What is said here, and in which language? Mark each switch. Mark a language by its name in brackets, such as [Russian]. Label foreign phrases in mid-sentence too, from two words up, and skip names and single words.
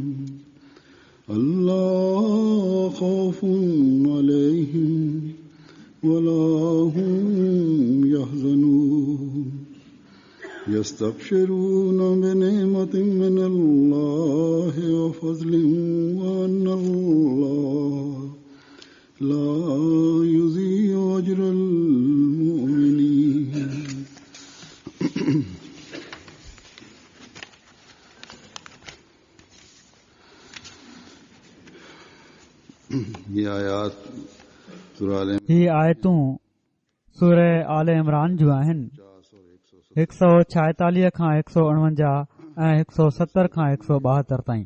[Arabic] ألا خوف عليهم ولا هم يحزنون يستبشرون بنعمة من الله وفضل وأن الله لا يضيع أجر المؤمنين [Sindhi] ही आयतूं सूरह आले इमरान जूं आहिनि 146 खां 149 ऐं 170 खां 172 ताईं।